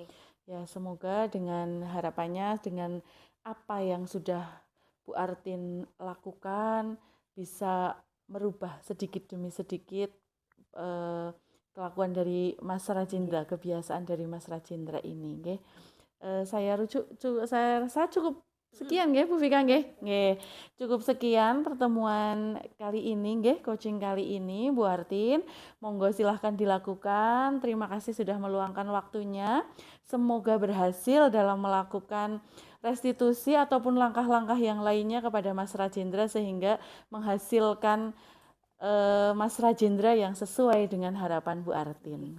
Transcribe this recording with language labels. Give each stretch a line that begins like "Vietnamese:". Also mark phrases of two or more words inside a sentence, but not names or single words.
Indonesian: Ya, semoga dengan harapannya, dengan apa yang sudah Bu Artin lakukan, bisa merubah sedikit demi sedikit kelakuan dari Mas Rajendra, kebiasaan dari Mas Rajendra ini. Nggih. Saya rasa cukup sekian nggih Bu Vika nggih. Nggih. Cukup sekian pertemuan kali ini nggih, coaching kali ini Bu Artin. Monggo silahkan dilakukan. Terima kasih sudah meluangkan waktunya. Semoga berhasil dalam melakukan restitusi ataupun langkah-langkah yang lainnya kepada Mas Rajendra sehingga menghasilkan Mas Rajendra yang sesuai dengan harapan Bu Artin.